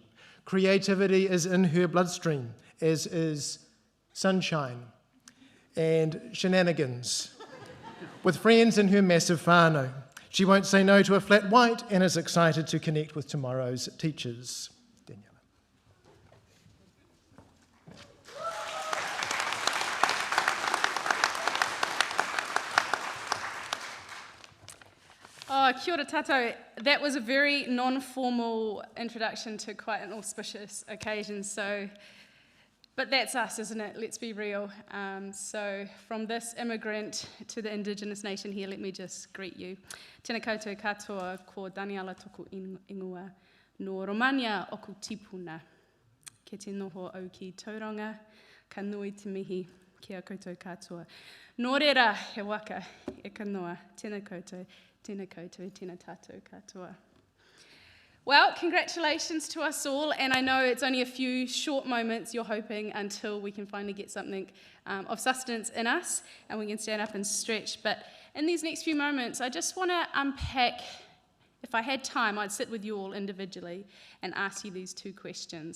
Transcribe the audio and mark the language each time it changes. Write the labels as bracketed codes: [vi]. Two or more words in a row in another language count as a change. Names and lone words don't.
[en] Creativity is in her bloodstream, as is sunshine and shenanigans with friends in her massive whānau. She won't say no to a flat white and is excited to connect with tomorrow's teachers. Daniela. [mi] Oh, kia ora tātou. [en] That was a very non-formal introduction to quite an auspicious occasion, but that's us, isn't it? Let's be real. So from this immigrant to the Indigenous nation here, let me just greet you. [mi] Tēnā koutou katoa ko Daniela toko ingoa. No Romania oku tipuna. Ke te noho au ki tauranga, ka nui te mihi kia koutou katoa. Nō reira he waka e ka noa. Tēnā koutou, tēnā koutou, tēnā tātou katoa. [en] Well, congratulations to us all, and I know it's only a few short moments you're hoping until we can finally get something of sustenance in us and we can stand up and stretch. But in these next few moments, I just want to unpack, if I had time, I'd sit with you all individually and ask you these two questions.